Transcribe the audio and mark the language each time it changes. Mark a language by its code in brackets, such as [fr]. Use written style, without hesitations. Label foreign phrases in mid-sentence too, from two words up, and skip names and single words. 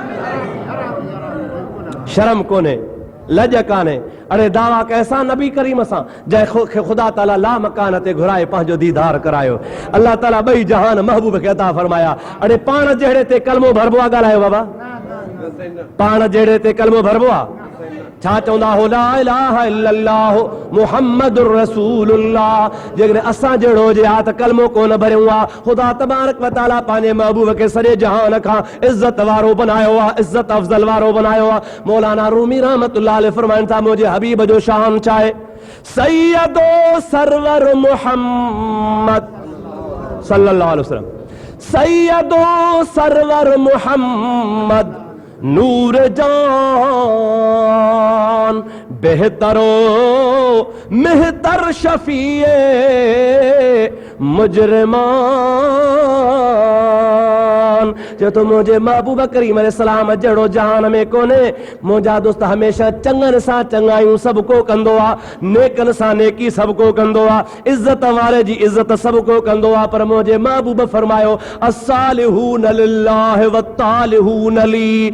[sd] शर्म कोने, लज काने। अरे दावा कैसा नबी करीम सां जंहिंखे ख़ुदा ताला ला मकान ते घुराए पंहिंजो दीदार करायो। अल्लाह ताला ॿई जहान महबूब खे अता फरमाया। अरे पाण जहिड़े ते कलमो भरबो आहे? ॻाल्हायो बाबा, पाण जहिड़े ते कलमो भरबो आहे? छा चवंदा हो? [ar] لا إله إلا الله محمد رسول الله. [sd] जेकॾहिं असां जहिड़ो हुजे हा त कलमो कोन भरियूं आहे। ख़ुदा तबारक व तआला पंहिंजे महबूब खे सॼे जहान खां इज़त वारो बनायो आहे, इज़त अफ़ज़ल वारो बनायो आहे। मौलाना रूमी [ar] رحمة الله عليه [sd] फरमाइनि था मुंहिंजे हबीब जो शान छा आहे? [fa] سید و سرور محمد [ar] صلى الله عليه وسلم, [fa] سید و سرور محمد نور جان بهتر و مهتر شفیع مجرمان. [sd] जो तो मुझे महबूब करीम अलैहिस्सलाम जड़ो जहान में कोने। मुंहिंजा दोस्त हमेशा चंगन सां चंगायूं सबको कंदो आ, नेकन सां नेकी सबको कंदो आ, इज्जत वारे जी इज्जत सबको कंदो आ। पर मुंहिंजे महबूब फरमायो [ar] الصالحون لله والطالحون لي.